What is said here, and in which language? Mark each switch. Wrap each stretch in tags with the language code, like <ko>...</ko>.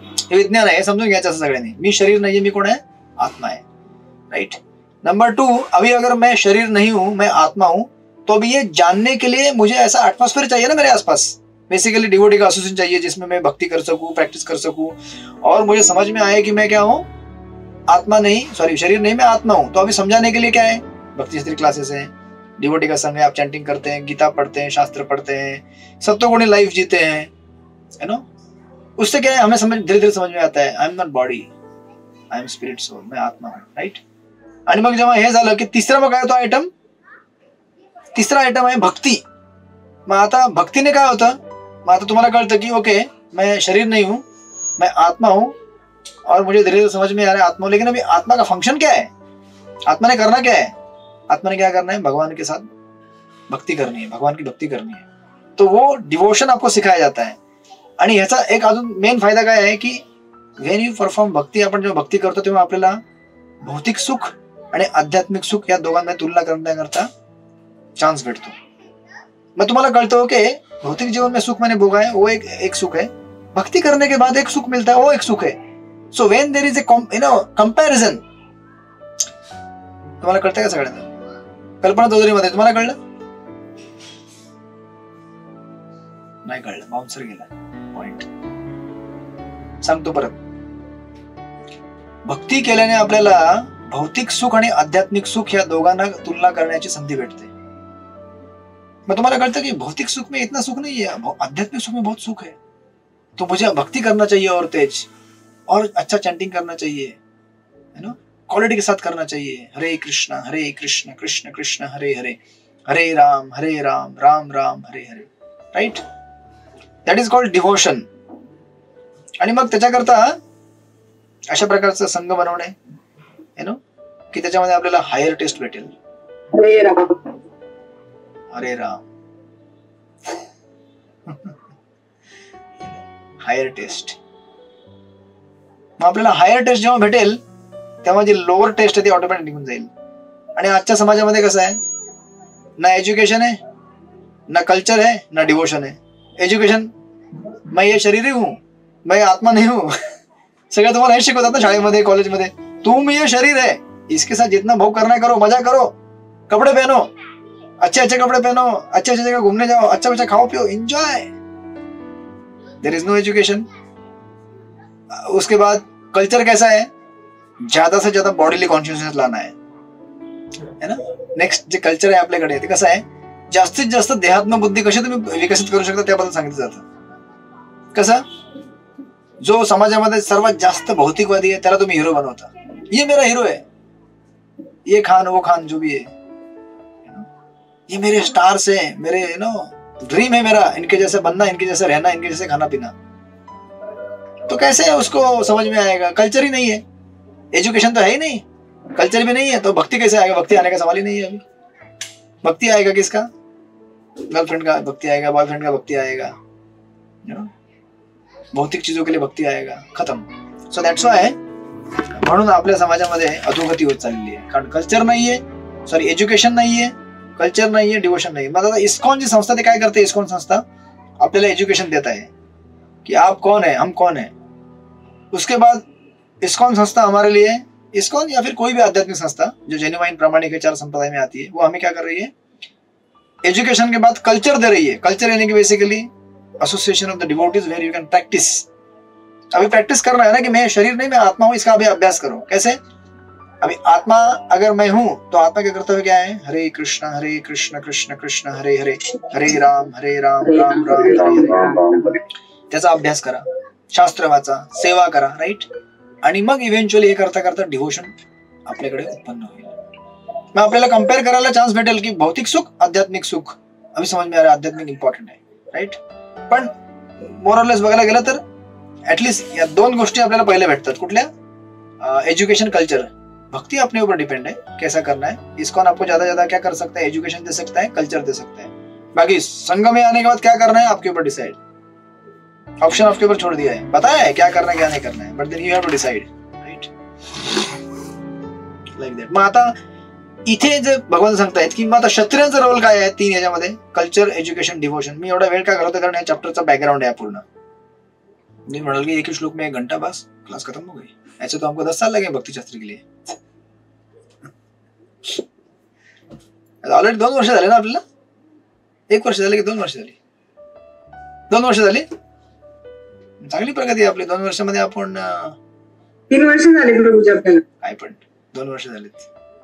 <mr>हे विज्ञान आहे, समजून घ्यायचं असं सगळ्यांनी. मी शरीर नाहीये, मी कोण आहे? आत्मा आहे. राइट.</mr> <hi>नंबर 2, अभी अगर मैं शरीर नहीं हूं, मैं आत्मा हूं, तो अभी ये जानने के लिए मुझे ऐसा एटमॉस्फेयर चाहिए ना मेरे आसपास. बेसिकली डिवोटी का एसोसिएशन चाहिए जिसमें मैं भक्ति कर सकूं, प्रैक्टिस कर सकूं, और मुझे समझ में आए कि मैं क्या हूं? आत्मा नहीं, सॉरी शरीर नहीं, मैं आत्मा हूं. तो अभी समझाने के लिए क्या है? भक्ति शास्त्री क्लासेस है, डिवोटी का संघ है, आप चैंटिंग करते हैं, गीता पढ़ते हैं, शास्त्र पढ़ते हैं, सत्वगुणी लाइफ जीते हैं, है ना. उससे क्या है, हमें धीरे धीरे समझ में आता है</hi> <en>I am not body, I am spirit soul,</en> <hi>मैं आत्मा हूं.</hi> <en>Right.</en> <mr>आणि मग जेव्हा हे झालं की तिसरा मग काय होतो आयटम? तिसरा आयटम आहे भक्ती. मग आता भक्तीने काय होतं? मग आता तुम्हाला कळतं की ओके,</mr> <hi>मैं शरीर नहीं हूं, मैं आत्मा हूं, और मुझे धीरे धीरे समझ में आ रहा है आत्मा. लेकिन अभी आत्मा का फंक्शन क्या है? आत्मा ने करना क्या है? आत्मा ने क्या करना है? भगवान के साथ भक्ति करनी है, भगवान की भक्ति करनी है. तो वो डिवोशन आपको सिखाया जाता है.</hi> <mr>आणि ह्याचा एक अजून मेन फायदा काय आहे की</mr> <en>when you perform bhakti,</en> <mr>आपण जेव्हा भक्ती करतो तेव्हा आपल्याला भौतिक सुख आणि आध्यात्मिक सुख या दोघांमध्ये तुलना करण्याकरता चान्स भेटतो. मग तुम्हाला कळतं ओके,</mr> <hi>भौतिक जीवन में सुख मैंने भोगा है, वो एक सुख है. भक्ति करने के बाद एक सुख मिलता है, वो एक सुख है.</hi> <en>so when there is a comparison,</en> <mr>तुम्हाला कळतं का सगळ्यांना? कल्पना चौधरीमध्ये तुम्हाला कळलं? नाही कळलं, बाउन्सर गेला. पॉइंट सांगतो परत. भक्ती केल्याने आपल्याला भौतिक सुख आणि आध्यात्मिक सुख या दोघांना तुलना करण्याची संधी भेटते. मग तुम्हाला कळतं की</mr> <hi>भौतिक सुख में इतना सुख नहीं है, आध्यात्मिक सुख में बहुत सुख है. तो मुझे भक्ति करना चाहिए और तेज, और अच्छा चैंटिंग करना चाहिए, है ना, क्वालिटी के साथ करना चाहिए.</hi> <sa>हरे कृष्ण कृष्ण कृष्ण हरे हरे, हरे Ram Ram Ram Hare Hare. Right.</sa> <en>That is called devotion.</en> <mr>आणि मग त्याच्याकरता अशा प्रकारचा संघ बनवणे, यु नो, की त्याच्यामध्ये आपल्याला हायर टेस्ट भेटेल.</mr> <sa>हरे राम, हरे राम.</sa> <en>Higher taste.</en> <mr>मग आपल्याला हायर टेस्ट जेव्हा भेटेल तेव्हा जी लोअर टेस्ट आहे ती ऑटोमॅटिक निघून जाईल. आणि आजच्या समाजामध्ये कसं आहे, ना एज्युकेशन आहे,</mr> <hi>ना कल्चर है, ना डिवोशन है. एज्युकेशन, मैं ये शरीर ही हूं, मैं आत्मा नहीं हूं.</hi> <mr>सगळं तुम्हाला हे शिकवतात ना शाळेमध्ये, कॉलेजमध्ये.</mr> <hi>तुम ये शरीर है, इसके साथ जितना भोग करना है करो, मजा करो, कपड़े पहनो, अच्छे अच्छे कपड़े पहनो, अच्छे अच्छे जगह घूमने जाओ, अच्छा अच्छा खाओ पियो, enjoy.</hi> <en>There is no education.</en> <hi>उसके बाद कल्चर कैसा है, ज्यादा से ज्यादा बॉडीली कॉन्शियसनेस लाना है ना.</hi> <mr>नेक्स्ट जे कल्चर आहे आपल्याकडे ते कसं आहे, जास्तीत जास्त देहात्म बुद्धी कशी तुम्ही विकसित करू शकता त्याबद्दल सांगितलं जातं. कसं, जो समाजामध्ये सर्वात जास्त भौतिकवादी आहे त्याला तुम्ही हिरो बनवता.</mr> <hi>ये मेरा हिरो है, ये खान वो खान जो भी है, ये मेरे स्टार्स है, मेरे ड्रीम है मेरा, इनके जैसे बनना, इनके जैसे रहना, इनके जैसे खाना पीना. तो कैसे उसको समझ में आएगा? कल्चर ही नहीं है, एजुकेशन तो है ही नहीं, कल्चर भी नहीं है, तो भक्ति कैसे आएगा? भक्ति आने का सवाल ही नहीं है. अभी भक्ति आएगा किसका? गर्लफ्रेंड का भक्ति आएगा, बॉयफ्रेंड का भक्ति आएगा, भौतिक चीजों के लिए भक्ति आएगा, खत्म.</hi> <en>so that's why</en> <mr>म्हणून आपल्या समाजामध्ये अधोगती होत चाललेली आहे. कारण कल्चर नाहीये, सॉरी एज्युकेशन नाहीये, कल्चर नाहीये, डिवोशन नाहीये. मग आता इस्कॉन जी संस्था ते काय करते? इस्कॉन संस्था आपल्याला एज्युकेशन देत आहे</mr> <hi>कि आप कौन है, हम कौन है. उसके बाद इस्कॉन संस्था हमारे लिए, इस्कॉन या फिर कोई भी आध्यात्मिक संस्था जो जेन्युइन प्रामाणिक 4 संप्रदाय में आती है, वो हमें क्या कर रही है? एजुकेशन के बाद कल्चर दे रही है. कल्चर यानी कि basically</hi> <en>Association of the devotees where you can practice.</en> <hi>अभी प्रैक्टिस करना है ना कि मैं शरीर नहीं, मैं आत्मा हूं, इसका अभी अभ्यास करो. कैसे? अभी आत्मा अगर मैं हूं तो आत्मा के कर्तव्य क्या है?</hi> <sa>हरे कृष्ण कृष्ण कृष्ण हरे हरे, हरे राम राम राम हरे हरे.</sa> <mr>त्याचा अभ्यास करा, शास्त्र वाचा, सेवा करा, राईट. आणि मग इव्हेंच्युअली हे करता करता डिव्होशन आपल्याकडे उत्पन्न होईल. मग आपल्याला कम्पेअर करायला चान्स भेटेल की भौतिक सुख, आध्यात्मिक सुख.</mr> <hi>अभी समज में आ रहा है, आध्यात्मिक इम्पॉर्टंट आहे, राईट.</hi> <mr>पण मोरलेस बघायला गेलं तर ऍटलीस्ट या दोन गोष्टी आपल्याला पहिले भेटतात. कुठल्या? Education, culture.</mr> <hi>भक्ति अपने ऊपर डिपेंड है, कैसा करना है. इस्कॉन आपको ज्यादा ज्यादा क्या कर सकता है? एजुकेशन दे सकता है, कल्चर दे सकता है. बाकी संघ में आने के बाद क्या करना है आपके ऊपर डिसाइड. ऑप्शन आपके ऊपर छोड़ दिया है, बताया है क्या करना है क्या नहीं करना है,</hi> <en>but then you have to decide,</en> <hi>right.</hi> <en>Like that.</en> <mr>मग आता इथे जे भगवान सांगतायत की मग आता क्षत्रियांचा रोल काय आहे 3 याच्यामध्ये? Culture, education, devotion. मी एवढा वेळ का घालवतो कारण या चॅप्टरचा बॅकग्राउंड आहे पूर्ण.</mr> <hi>मैं म्हणाल की एक ही श्लोक में 1 घंटा बस क्लास खत्म हो गई. ऐसे तो हमको 10 साल लगे भक्ति शास्त्र के लिए.</hi> <mr>ऑलरेडी 2 वर्ष झाले ना आपल्याला. 1 वर्ष झाले की 2 वर्ष झाली? 2 वर्ष झाली. चांगली प्रगती आपली. 2 वर्षामध्ये आपण 3 वर्ष झाले प्रभूजी आपल्याला. काय पण 2 वर्ष झालेत.</mr>